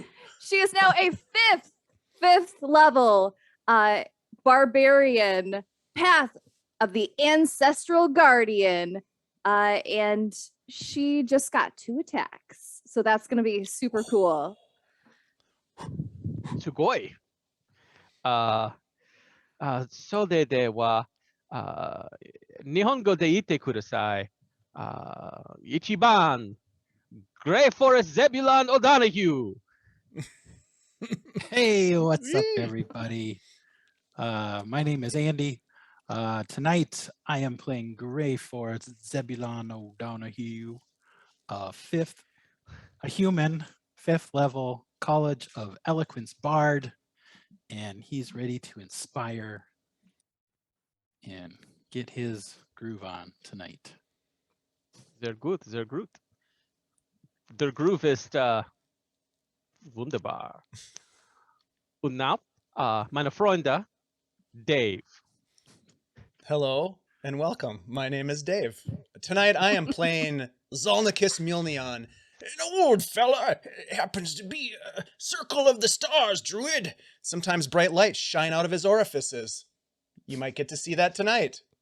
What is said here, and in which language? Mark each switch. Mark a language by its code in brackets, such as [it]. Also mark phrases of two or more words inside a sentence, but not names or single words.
[en] She is now a fifth level Barbarian, Path of the Ancestral Guardian. And she just got 2 attacks. So that's going to be super cool. Sugoi. [ja] そでは日本語でいてください. Ichiban Grayforest Zebulon Odonaghue. [en] Hey, what's up, everybody? My name is Andy. Tonight, I am playing Grayforest Zebulon Odonaghue, a human, 5th level College of Eloquence Bard, and he's ready to inspire and get his groove on tonight. [de] Sehr gut. Der Groove ist wunderbar. Und now, meine Freunde, Dave. [en] Hello and welcome. My name is Dave. Tonight I am playing Zolnikis Mjolnion. An old fella happens to be a circle of the stars druid. Sometimes bright lights shine out of his orifices. You might get to see that tonight.